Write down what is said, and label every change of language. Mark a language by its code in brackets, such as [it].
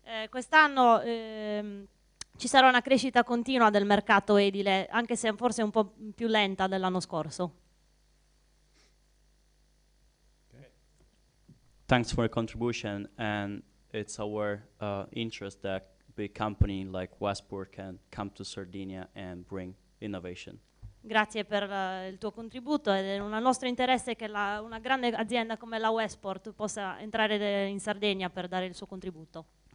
[it] Quest'anno ci sarà una crescita continua del mercato edile, anche se forse un po' più lenta dell'anno scorso. [en] Thanks for your contribution, and it's our interest that big company like Westport can come to Sardinia and bring innovation. [it] Grazie per il tuo contributo ed è un nostro interesse che una grande azienda come la Westport possa entrare in Sardegna per dare il suo contributo.